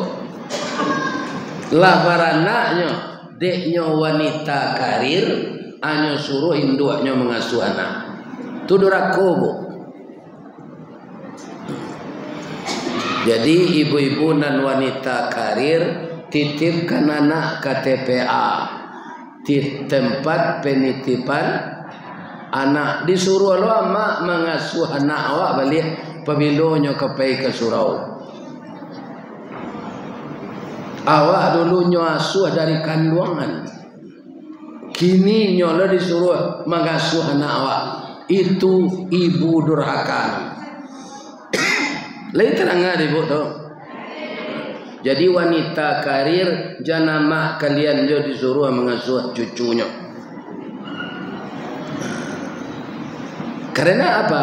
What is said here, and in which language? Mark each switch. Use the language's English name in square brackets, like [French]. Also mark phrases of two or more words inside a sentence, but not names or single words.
[Minangkabau] Lah baranaknya, deknya wanita karir, hanya suruh induknya mengasuh anak. Itu durakobo. [Indonesian] Jadi ibu-ibu dan wanita karir titipkan anak ke TPA, di tempat penitipan anak. [Minangkabau] Disuruh lo mak mengasuh anak awak balik pabilonyo ke surau. Awak dulunya asuh dari kandungan, kini nyola disuruh mengasuh anak awak. Itu ibu durhaka. Lain terang ibu tu. Jadi wanita karir jangan mak kalian jo disuruh mengasuh cucunya. [Indonesian] Karena apa?